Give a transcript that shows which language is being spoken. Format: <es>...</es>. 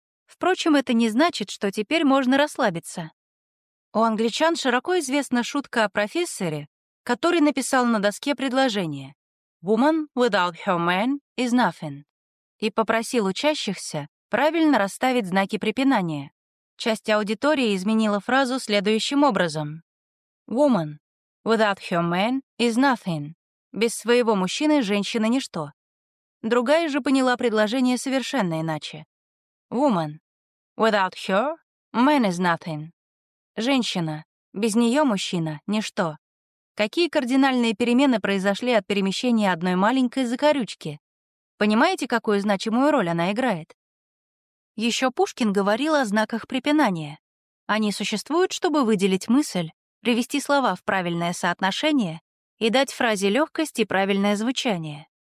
<ru>Впрочем, это не значит, что теперь можно расслабиться. У англичан широко известна шутка о профессоре, который написал на доске предложение</ru> <en>«Woman without her man is nothing»</en> <ru>и попросил учащихся правильно расставить знаки препинания. Часть аудитории изменила фразу следующим образом.</ru> <en>«Woman without her man is nothing» —</en> <ru>«Без своего мужчины женщина ничто». Другая же поняла предложение совершенно иначе.</ru> <en>«Woman without her man is nothing» —</en> <ru>«Женщина, без нее мужчина ничто». Какие кардинальные перемены произошли от перемещения одной маленькой закорючки? Понимаете, какую значимую роль она играет? Еще Пушкин говорил о знаках препинания. Они существуют, чтобы выделить мысль, привести слова в правильное соотношение и дать фразе легкость и правильное звучание.</ru>